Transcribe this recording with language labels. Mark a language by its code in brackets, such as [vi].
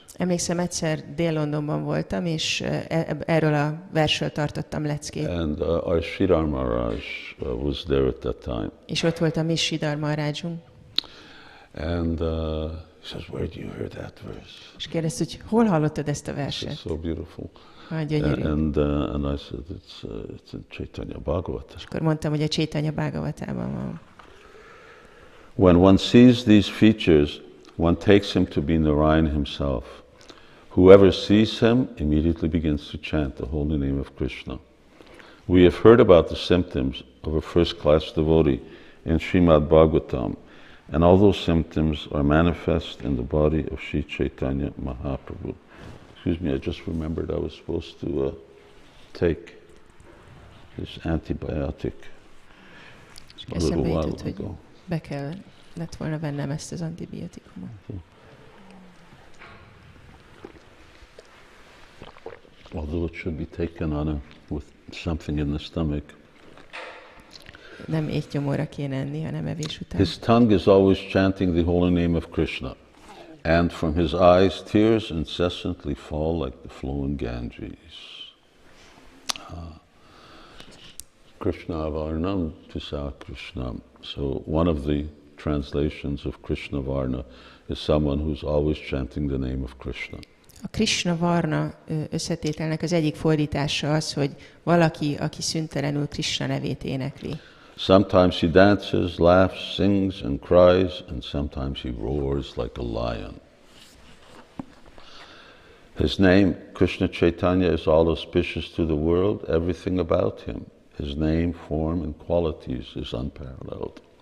[hu] Emlékszem, egyszer Dél-Londonban voltam, és erről a versről tartottam leckét. [en] And our Sridhar Maharaj was there at that time. [hu] És ott volt a mi Sridhar Maharajunk. [en] And he says, "Where do you hear that verse?" [hu] És kérdezte, hogy hol hallottad ezt a [en] It's [hu] verset? [en] so beautiful. [hu] Gyönyörű. [en] And I said, it's in Caitanya Bhagavata. [hu] És akkor mondtam, hogy a Caitanya Bhagavatában van. [en] When one sees these features, one takes him to be Narayan himself. Whoever sees him immediately begins to chant the holy name of Krishna. We have heard about the symptoms of a first-class devotee in Srimad Bhagavatam, and all those symptoms are manifest in the body of Sri Caitanya Mahaprabhu. Excuse me, I just remembered I was supposed to take this antibiotic a little while ago. [hu] Be kellett volna vennem ezt az antibiotikumot. [en] Although it should be taken with something in the stomach. [hu] Nem étgyomorra kéne enni, hanem evés után. [en] His tongue is always chanting the holy name of Krishna, and from his eyes tears incessantly fall like the flowing Ganges. [sa] Krishna Varnam Tisa Krishnam. [en] So one of the translations of Krishna Varna is someone who's always chanting the name of Krishna. [hu] A Krishna Varna összetételnek az egyik fordítása az, hogy valaki, aki szüntelenül Krishna nevét énekli. [en] Sometimes he dances, laughs, sings and cries, and sometimes he roars like a lion. His name, Krishna Caitanya, is all auspicious to the world, everything about him. His name, form, and qualities is unparalleled.